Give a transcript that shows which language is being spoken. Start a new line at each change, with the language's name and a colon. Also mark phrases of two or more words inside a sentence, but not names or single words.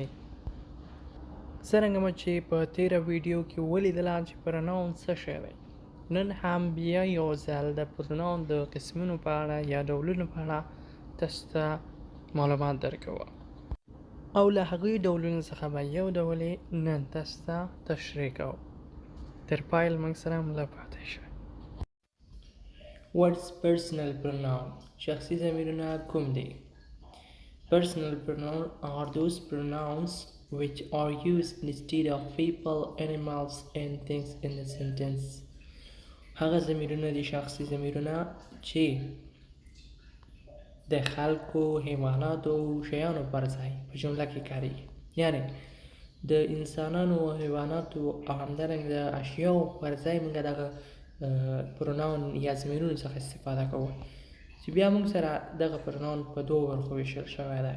Pashto: څرنګه مو چې په تیره ویډیو کې ولیدله چې پروناون څه شی دی، نن هم بیا یو ځل د پروناون د قسمونو په اړه یا ډولونو په اړه تاسو ته معلومات درکوم او له هغوی ډولونو څخه به یو ډول یې نن تاسو ته تشریح کوم. تر پایه له موږ سره مله پاتې شئ.
English: What's personal pronoun؟
Pashto: شخصي ضمیرونه کوم دي؟
English: Personal pronoun are those pronouns which are used instead of people, animals and things in a sentence.
Pashto: هغه ضمیرونه دي شخصي ضمیرونه چې د خلکو، حیواناتو او شیانو پر ځای په جمله کې کاریږي. یعنی د انسانانو او حیواناتو او همدارنګه د اشیاو پر ځای موږ دغه پروناون یا ضمیرونو څخه استفاده کوو چې بیا موږ سره دغه پروناون په دوو برخو ویشل شوی دی.